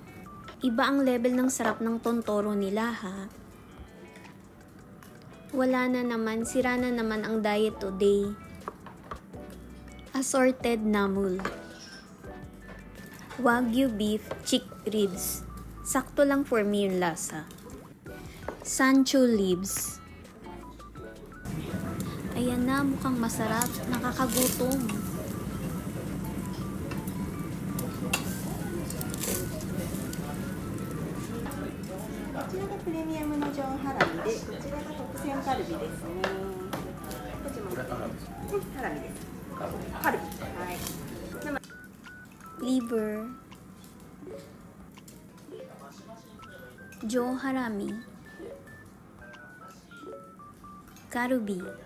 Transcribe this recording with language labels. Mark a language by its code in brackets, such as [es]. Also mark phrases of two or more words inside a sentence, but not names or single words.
[tl] Iba ang level ng sarap ng tontoro nila ha. Wala na naman, sira na naman ang [en] diet today. Assorted namul. Wagyu beef chick ribs. [tl] Sakto lang [en] for me [tl] yung lasa. [en] Sancho leaves. [tl] Ayan na, mukhang masarap. Nakakagutom. [ja] プレミアムの上ハラミで、こちらが特選カルビですね。こっちもハラミです。カルビ。はい。 Liver. Joe harami. Karubi.